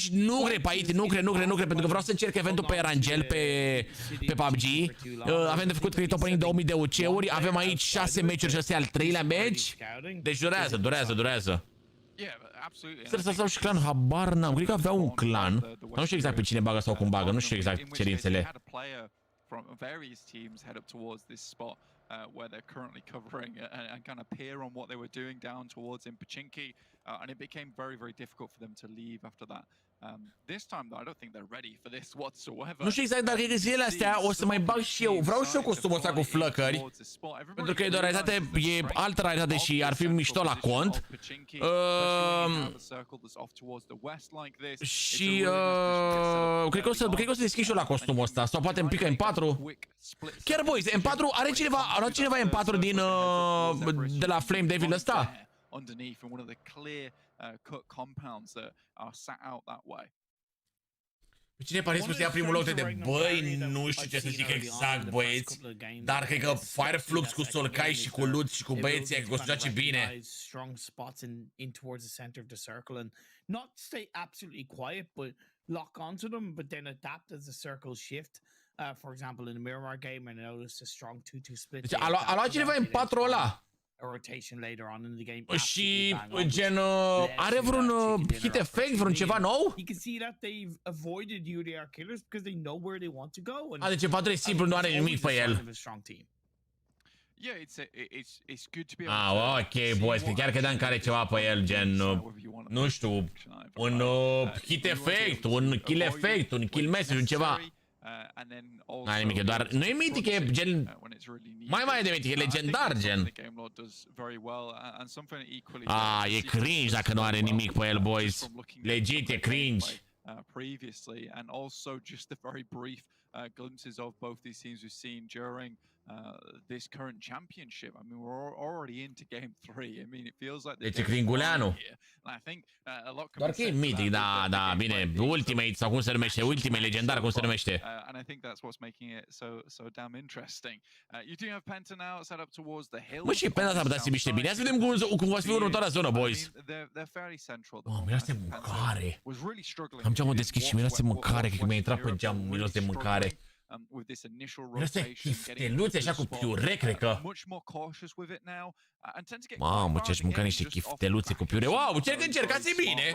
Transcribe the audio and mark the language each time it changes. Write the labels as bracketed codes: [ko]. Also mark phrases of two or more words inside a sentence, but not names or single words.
[ro] Nu cred, Paiti, nu cred, pentru că vreau să încerc eventul pe Erangel, pe PUBG. Avem de făcut [en] credit opening [ro] de 1000 de UC-uri, avem aici 6 meciuri și ăsta e al treilea meci. Deci durează. Trebuie să stau și clan, habar n-am, cred că avea un clan. Nu știu exact pe cine bagă sau cum bagă, nu știu exact cerințele. [en] Where they're currently covering and kind of peer on what they were doing down towards in Pachinki, and it became very, very difficult for them to leave after that. This time, though, I don't think they're ready for this whatsoever. [ro] Nu știu exact, dar cred că zilele astea o să mai bag și eu. Vreau și eu costumul ăsta cu flăcări, pentru că e de o realitate, e altă realitate și ar fi mișto la cont. Și cred că o să deschid și eu la costumul ăsta, sau poate îmi pică M4. Chiar, boys, M4, are cineva M4 din de la Flame Devil ăsta? [en] Underneath in one of the clear cut compounds that are sat out that way. [ro] Cine pare să ia primul loc de băi, nu știu ce să zic exact, băieți, dar cred că Fireflux cu Solcai și cu Lutz și cu băieții cred că o să joace bine. [en] Strong spots in towards the center of the circle and not stay absolutely quiet but lock onto them but then adapt as the circles shift. For example in the Miramar game I noticed a strong 2-2 split. [ro] Deci a luat cineva în 4 ăla. Și gen are vreun [en] hit effect, [ro] vreun ceva nou? Deci în 4 e simplu, nu are nimic pe el. Ok, boys, că chiar credeam că are ceva pe el, gen, nu știu, un [en] hit effect, [ro] un [en] kill effect, [ro] un [en] kill message, [ro] un ceva. N-ai nimic, e doar, nu e mitic, e gen, mai de mitic, e legendar, gen. E cringe dacă nu are nimic pe el, boys. Legit, e cringe. [en] Previously and also just the very brief glimpses of both these teams we've seen during this current championship. I mean, we're already into game 3. I mean, it feels like [ro] Deci Cringuleanu. [en] I think a lot [ro] Doar că e mitic, da, bine, Ultimate sau cum se numește, Ultimate Legendar, cum se numește. [en] And I think that's what's making it so damn interesting. You do have Penta now set up towards the hill. [ro] Mă, și Penta s-ar putea să miște bine. Hai să vedem cum va fi următoarea zonă, boys. [en] They're fairly central. [ro] Miroase mâncare. Am geamul deschis și miroase mâncare, cred că mi-a intrat pe geam miros de mâncare. Miroase chifteluțe așa cu piure, cred că. Mamă, ce-aș mânca niște chifteluțe cu piure. Wow, ce încercați bine!